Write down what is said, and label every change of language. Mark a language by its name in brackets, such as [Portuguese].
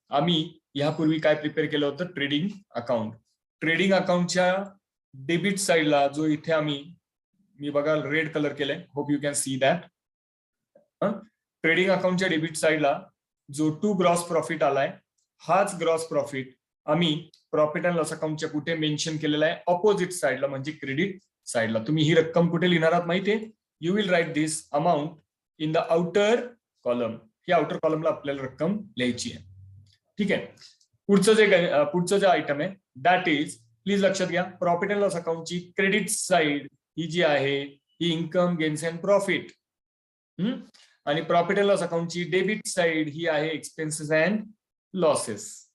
[Marathi] आम्ही यापूर्वी काय प्रिपेअर केलं होतं? Trading account. ट्रेडिंग अकाउंटच्या डेबिट साइडला जो इथे मी बघा रेड कलर केलंय, [English] Hope you can see that. [Marathi] Trading अकाउंटच्या debit साइडला जो टू ग्रॉस प्रॉफिट आलाय हाच ग्रॉस प्रॉफिट आम्ही प्रॉफिट अँड लॉस अकाउंटच्या कुठे मेन्शन केलेला आहे? ऑपोजिट साइडला म्हणजे क्रेडिट साइडला. तुम्ही ही रक्कम कुठे लिहिणार आहात माहितीये? [English] You will write this amount in the outer column. [Marathi] He outer कॉलमला आपल्याला रक्कम लिहायची आहे. ठीक आहे. पुढचं जे आयटम आहे दॅट इज, प्लीज लक्षात घ्या, profit and loss अकाउंटची credit side ही जी आहे ही इन्कम गेन्स अँड प्रॉफिट, आणि profit and loss अकाउंटची debit side ही आहे एक्सपेन्सेस अँड लॉसेस.